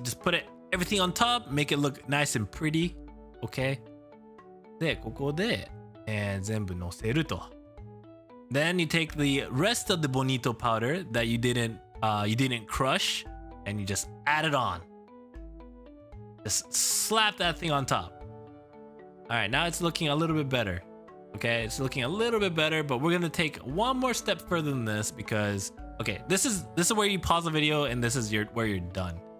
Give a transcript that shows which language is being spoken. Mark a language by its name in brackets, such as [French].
[English] Just put everything on top. Make it look nice and pretty. Okay. [Japanese] で、ここで、全部乗せると。 [English] Then you take the rest of the Bonito powder that you didn't crush, and you just add it on. Just slap that thing on top. All right, now it's looking a little bit better. Okay, it's looking a little bit better, but we're gonna take one more step further than this because, okay, this is where you pause the video and this is where you're done.